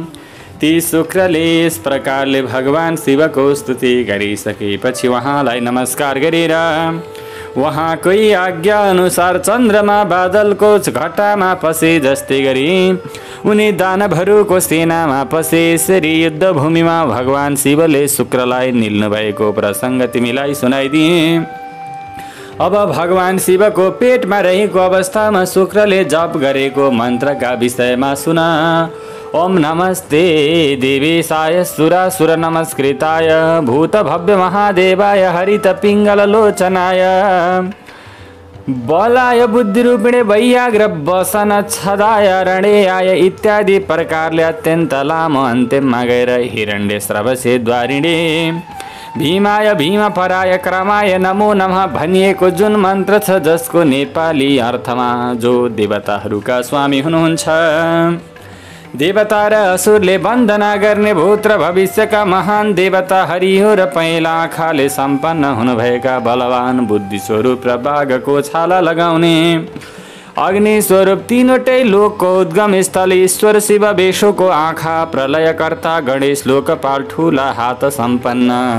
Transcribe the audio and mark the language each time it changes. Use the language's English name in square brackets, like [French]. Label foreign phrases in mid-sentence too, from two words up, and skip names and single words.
[Nepali] ती शुक्रले यस प्रकारले भगवान शिवको स्तुति गरिसकेपछि उहाँलाई नमस्कार गरेर उहाँकै आज्ञा अनुसार चन्द्रमा बादलको घटामा पसे जस्तै गरी उनी दानवहरूको सेनामा पसे। यसरी युद्धभूमिमा भगवान शिवले शुक्रलाई निल्नु भएको प्रसङ्ग तिमीलाई सुनाइदिए। अब भगवान शिवको पेटमा रहेको अवस्थामा शुक्रले जप गरेको मन्त्रका विषयमा सुन। [Sanskrit] ओम नमस्ते देवेशाय सुरासुर नमस्कृताय भूत भव्य महादेवाय हरित पिङ्गल लोचनाय बलाय बुद्धिरूपिणे वैयाग्र वसन छदाय रणेयाय [Nepali] इत्यादि प्रकारले अत्यन्त लामो अन्त्यमा गएर [Sanskrit] हिरण्य स्रवसे द्वारिणे भीमाय भीम पराय क्रमाय नमो नमः [Nepali] भनिएको जुन मन्त्र छ, जसको नेपाली अर्थमा जो देवताहरूका स्वामी हुनुहुन्छ, देवता र असुरले वन्दना गर्ने भूत र भविष्यका महान देवता हरियो र पहेँला आँखाले सम्पन्न हुनुभएका बलवान बुद्धि स्वरूप र बाघको छाला लगाउने अग्नि स्वरूप तीनवटै लोकको उद्गम स्थल ईश्वर शिव वेशोको आँखा प्रलयकर्ता गणेश लोकपाल ठुला हात सम्पन्न,